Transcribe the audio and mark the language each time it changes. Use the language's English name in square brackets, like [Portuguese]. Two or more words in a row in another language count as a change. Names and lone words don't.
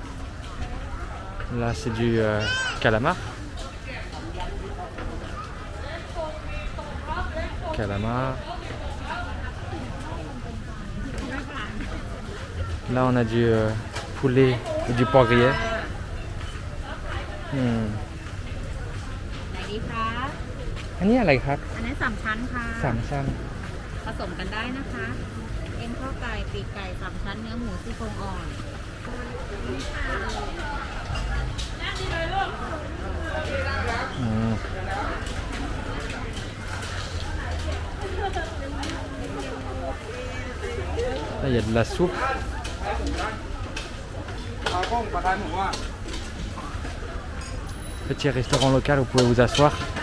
[French] Là c'est du calamar. Calamar. Là on a du poulet et du porc grillé. [Thai] ไหนดีคะ อันนี้อะไรครับ อันนั้น3 ชั้นค่ะ 3 ชั้น ผสมกันได้นะคะ เอ็นข้อไก่ปีกไก่3 ชั้นเนื้อหมูซี่โครงอ่อน [French] Là il y a de la soupe. Petit restaurant local, vous pouvez vous asseoir.